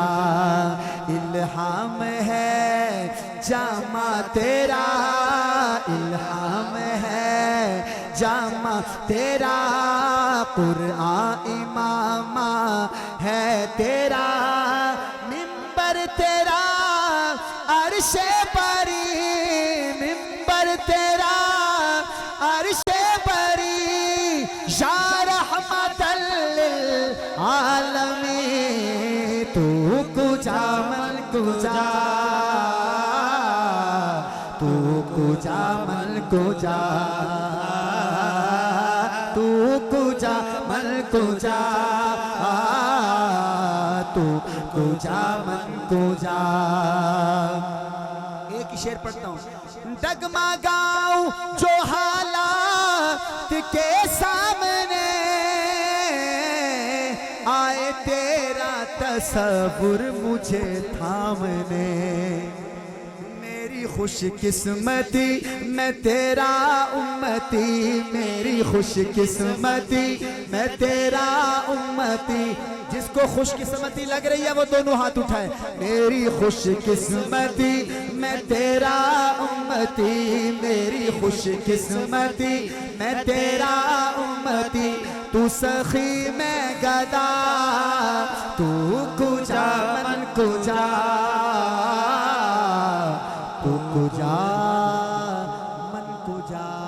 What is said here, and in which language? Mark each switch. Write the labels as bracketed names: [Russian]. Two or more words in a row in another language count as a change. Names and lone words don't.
[Hindi] इल्हाम है जामा तेरा, इल्हाम है जामा तेरा, कुरआन इमामा है तेरा, मिंबर तेरा अर्शे परी, मिंबर तेरा अर्शे परी, [Arabic] يا رحمة لل العالمين, [Persian] تو کجا من کجا، تو کجا من کجا، تو کجا من کجا، تو کجا من کجا. [Hindi] एक शेर पढ़ता हूँ। डगमगाऊं जो हालात के सामने आए, तेरा तसव्वुर मुझे थामने, मेरी खुशकिस्मती मैं तेरा उम्मती, मेरी खुशकिस्मती मैं तेरा उम्मती, जिसको खुशकिस्मती लग रही है वो दोनों हाथ उठाए। मेरी खुशकिस्मती मैं तेरा उम्मती, मेरी खुशकिस्मती मैं तेरा उम्मती, तू सखी मैं गदा, [Persian] تو کجا من کجا, تو کجا من کجا.